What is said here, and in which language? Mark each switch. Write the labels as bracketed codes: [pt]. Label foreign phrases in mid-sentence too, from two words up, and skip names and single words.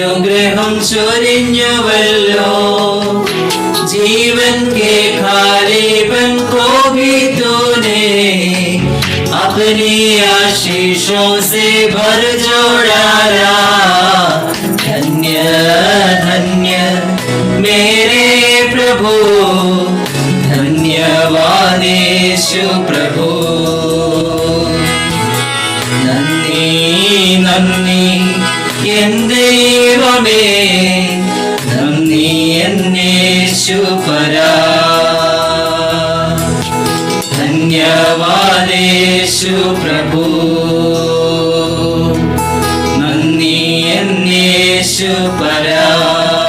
[ml] അനുഗ്രഹം ചൊരിഞ്ഞുവല്ലോ ജീവിത [hi] जीवन के खालीपन को भी तूने अपनी आशीषों से भर जोड़ा। धन्य धन्य मेरे प्रभु, धन्यवाद യേശു प्रभु। [ml] നന്ദി നന്ദി എൻ ദൈവമേ, നന്ദി എൻ യേശുപരാ। [hi] धन्यवाद യേശു प्रभु, [ml] നന്ദി എൻ യേശുപരാ।